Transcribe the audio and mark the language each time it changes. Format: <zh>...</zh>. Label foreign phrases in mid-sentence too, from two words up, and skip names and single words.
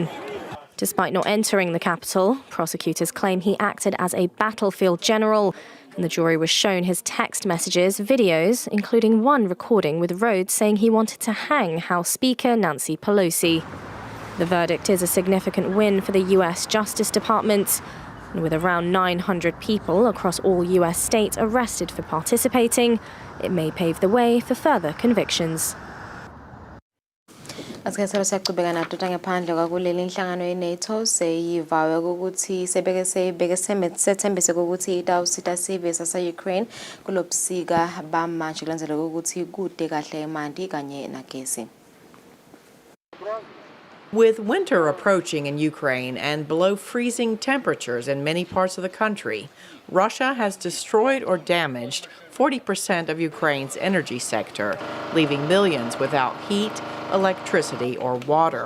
<en>Despite not entering the Capitol, prosecutors claim he acted as a battlefield general, and the jury was shown his text messages, videos, including one recording with Rhodes saying he wanted to hang House Speaker Nancy Pelosi. The verdict is a significant win for the US Justice Department, and with around 900 people across all US states arrested for participating, it may pave the way for further convictions.</en> <ss>Asikhathalo siyaqhubeka naduta ngaphandle kwakuleli inhlangano yeNATO seyivawe ukuthi sethembise ukuthi itawusita sive sase-Ukraine kulobusika bamanje kulandzela ukuthi kude kahle emanti kanye nagesi.</ss> <en>With winter approaching in Ukraine and below freezing temperatures in many parts of the country, Russia has destroyed or damaged 40% of Ukraine's energy sector, leaving millions without heat, electricity, or water.</en>